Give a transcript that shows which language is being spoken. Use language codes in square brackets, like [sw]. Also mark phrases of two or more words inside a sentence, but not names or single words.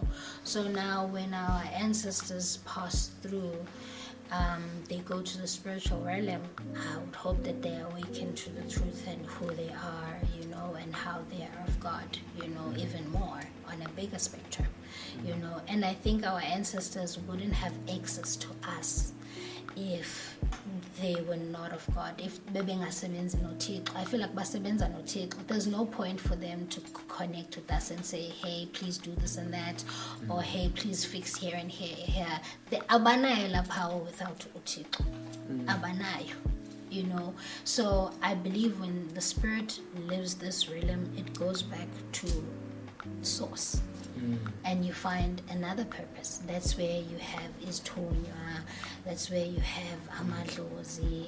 [en] So now when our ancestors pass through, they go to the spiritual realm, I would hope that they awaken to the truth and who they are, you know, and how they are of God, you know, even more on a bigger spectrum, you know. And I think our ancestors wouldn't have access to us if they were not of God. [xh] If bebengasebenzi noThixo, [en] I feel like [xh] basebenza noThixo, [en] there's no point for them to connect with us and say, hey, please do this and that, or hey, please fix here and here. [xh] The abanayo la power without uThixo. Abanayo, [en] you know. So I believe when the spirit lives this realm, it goes back to source. And you find another purpose. That's where you have Istonya, that's where you have Amadlozi.